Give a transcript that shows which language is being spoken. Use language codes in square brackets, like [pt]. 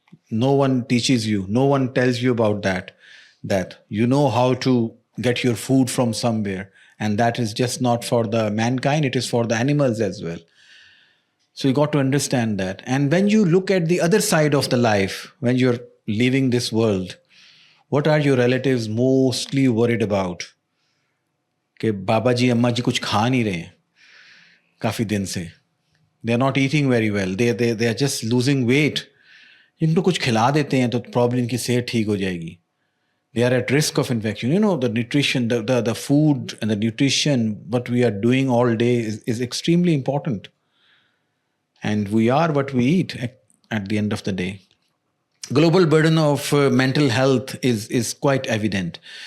[en] No one teaches you. No one tells you about that you know how to get your food from somewhere. And that is just not for the mankind, it is for the animals as well. So you got to understand that. And when you look at the other side of the life, when you're leaving this world, what are your relatives mostly worried about? [ur] کہ بابا جی اماں جی کچھ کھا نہیں رہے ہیں کافی دن سے. [en] They are not eating very well. They are just losing weight. [ur] ان کو کچھ کھلا دیتے ہیں تو پرابلم ان کی صحت ٹھیک ہو جائے گی. [en] They are at risk of infection. The nutrition, the food and the nutrition, what we are doing all day is extremely important. And we are what we eat at the end of the day. Global burden of mental health is quite evident.